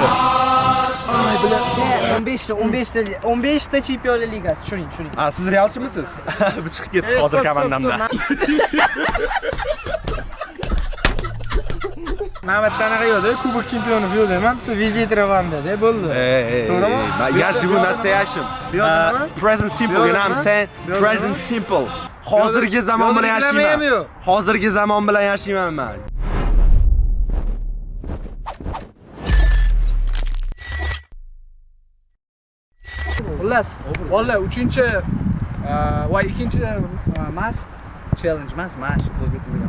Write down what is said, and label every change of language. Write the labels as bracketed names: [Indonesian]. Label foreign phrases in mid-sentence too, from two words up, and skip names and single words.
[Uzbek] Ay, bular 15 ta Chempionlar Ligasi. Tushuning. Ha, siz realchimisiz? Bu chiqib ketdi hozir komandamda. Navbatda anaqa yo'qda, Kubok chempionov yo'q deyman, vizit Ravanda bo'ldi. To'g'rimi? [Russian] Я живу настоящим. [English] Present simple, you know what I'm saying? Present simple. [Uzbek] Hozirgi zamon bilan yashayman. Hozirgi zamon bilan yashayman men. Xullas, vallahi 3-chi va 2-chi [English] match challenge [Uzbek] emas, match bo'lib ketilgan.